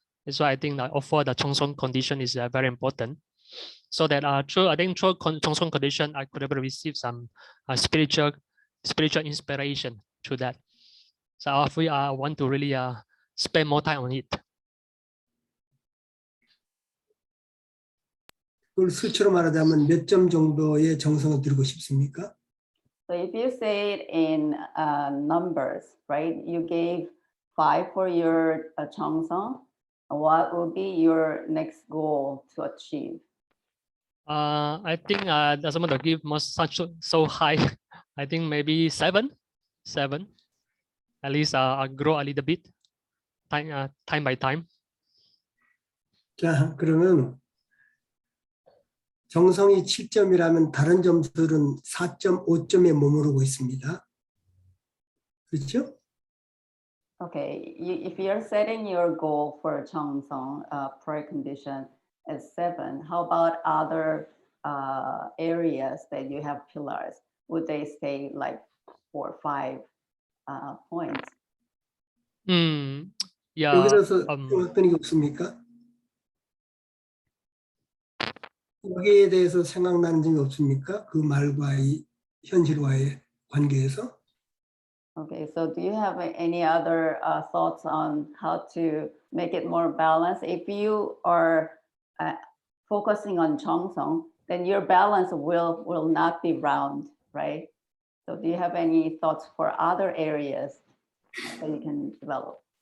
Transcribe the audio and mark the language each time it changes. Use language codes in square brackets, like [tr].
[en] That's why I think that offer the Chongsong condition is very important. So that through Chongsong condition, I could able to receive some spiritual inspiration through that. So I want to really spend more time on it. [ko] 그걸 수치로 말하자면 몇 점 정도의 정성을 들이고 싶습니까? [en] So if you say it in numbers, right? You gave 5 for your Chongsong. What would be your next goal to achieve? I think doesn't want to give such so high. I think maybe 7. At least I grow a little bit, time by time. [ko] 자, 그러면 정성이 7점이라면 다른 점수들은 4.5점에 머무르고 있습니다. 그렇죠? [en] Okay, if you're setting your goal for Chongsong prayer condition as 7, how about other areas that you have pillars? Would they stay like 4 or 5 points? Yeah. [ko] 여기서 어떤 게 없습니까? 여기에 대해서 생각나는 점이 없습니까? 그 말과의 현실과의 관계에서? [en] Okay, so do you have any other thoughts on how to make it more balanced? If you are focusing on Chongsong, then your balance will not be round, right? So do you have any thoughts for other areas that you can develop?